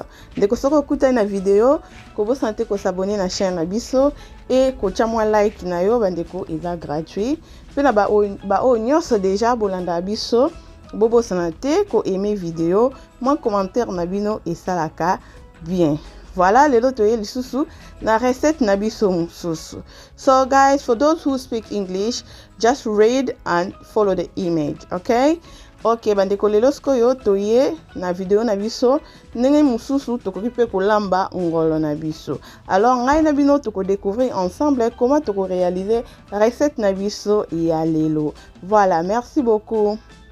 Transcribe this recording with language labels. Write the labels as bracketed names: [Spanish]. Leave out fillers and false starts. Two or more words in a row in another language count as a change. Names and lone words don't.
[Lingala] Ndeko soko kuta na vidéo, ko bo santé ko s'abonner na chaîne na biso et ko tia moi like na yo bandeko eza gratuit. Pe na ba o nyonso déjà bolanda biso, bobo santé ko [French] aimer vidéo, [Lingala] moi commentaire na bino et salaka bien. [French] Voilà, les autres [Lingala] lisusu na recette na biso mususu. [English] So guys, for those who speak English, just read and follow the image, okay? [Lingala] Okay, bandeko lelo skoyo toye na video na biso ndenge mususu tokoki pe kolamba ngolo na biso. Alors ngai na bino toko [French] découvrir ensemble comment [Lingala] toko [French] réaliser recette [Lingala] na biso ya lelo. [French] Voilà, merci beaucoup.